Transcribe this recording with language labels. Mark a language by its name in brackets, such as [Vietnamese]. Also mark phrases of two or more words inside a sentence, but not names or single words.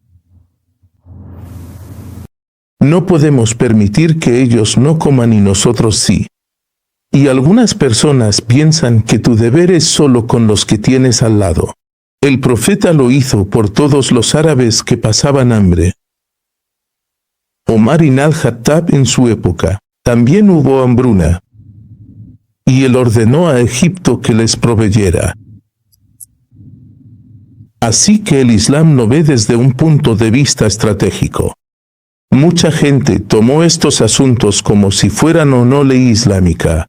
[Spanish] No podemos permitir que ellos no coman y nosotros sí. Y algunas personas piensan que tu deber es solo con los que tienes al lado. El profeta lo hizo por todos los árabes que pasaban hambre. Omar ibn al-Khattab en su época, también hubo hambruna. Y él ordenó a Egipto que les proveyera. Así que el Islam no ve desde un punto de vista estratégico. Mucha gente tomó estos asuntos como si fueran o no ley islámica.